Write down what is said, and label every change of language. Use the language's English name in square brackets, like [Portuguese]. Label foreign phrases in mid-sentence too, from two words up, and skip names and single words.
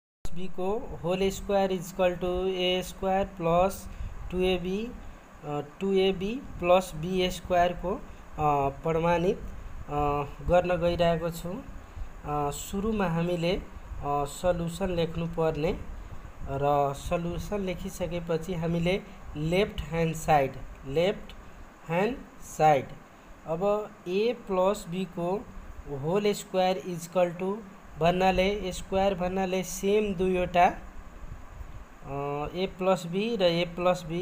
[Nepali] बी को [English] whole square equal to a square plus 2ab plus b square [Nepali] को प्रमाणित गर्न गइरहेको छु। सुरुमा हामीले सल्युसन लेख्नु पर्ने र सल्युसन लेखिसकेपछि हामीले [English] left hand side [Nepali] अब [English] a plus b [Nepali] को [English] whole square equal to [Nepali] भन्नाले स्क्वायर भन्नाले सेम दुईवटा [English] a plus b [Nepali] र [English] a plus b.